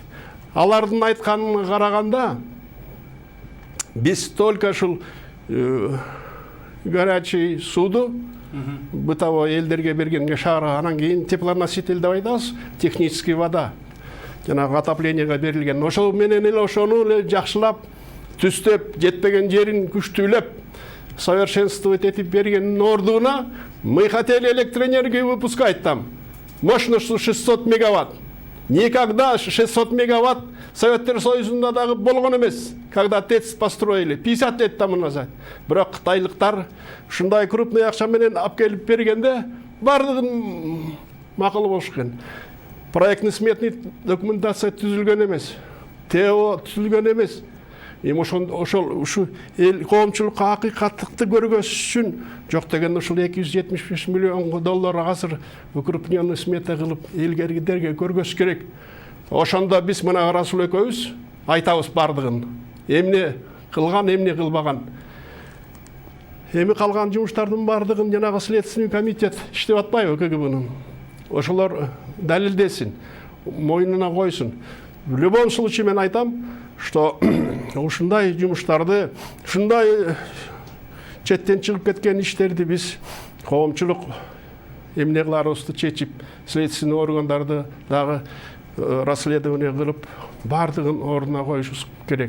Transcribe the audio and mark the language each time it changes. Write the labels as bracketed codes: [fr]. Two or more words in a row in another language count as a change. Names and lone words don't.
[ky] Алардын айтканына караганда биз только ушул горячий суду бытовой элдерге бергенге шаарга, анан кийин теплоноситель деп айтабыз, [ru] технический вода, [ky] жанагы отоплениеге берилген. Ошол менен эле ошону эле жакшылап, түстөп, жетпеген жерин күчтүүлөп, совершенствовать этип бергенин ордуна [ru] мы хотели электроэнергию выпускать там мощностью 600 мегаватт. [ky] Никогда 600 мегаватт Советтер Союзунда дагы болгон эмес, [ru] когда ТЭЦ построили 50 лет тому назад. [ky] Бирок кытайлыктар ушундай крупный акча менен алып келип бергенде бардыгын макул болушкан. [ru] Проектный сметный документация [ky] түзүлгөн эмес. ТО түзүлгөн эмес. Эми ошол ушу эл коомчулукка акыйкаттыкты көргөзүш үчүн жок дегенде ушул 275 миллион доллар азыр [ru] укрупненный смета [ky] кылып элгергидерге көргөзүш керек. Ошондо биз мына Расул экөөбүз айтабыз бардыгын. Эмне кылган, эмне кылбаган. Эми калган жумуштардын бардыгын жанагы [ru] следственный комитет [ky] иштеп атпайбы КГБнын. Ошолор далилдесин, мойнуна койсун. [ru] В любом случае [ky] мен айтам, что ушундай жумуштарды, ушундай четтен чыгып кеткен иштерди биз коомчулук эмне кыларыбызды чечип, следственный органдарды дагы расследование кылып, бардыгын ордуна коюшубуз керек.